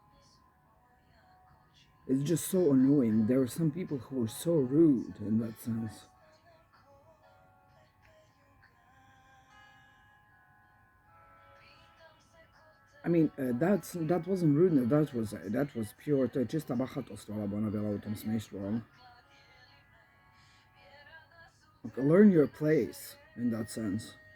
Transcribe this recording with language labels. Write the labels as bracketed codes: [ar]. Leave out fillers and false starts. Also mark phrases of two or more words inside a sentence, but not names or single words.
[en] It's just so annoying. There are some people who are so rude in that sense. I mean, that wasn't rudeness. That was pure. [bs] To je čista bahatost, vala bi ona bila u tom smislu. [en] Learn your place in that sense.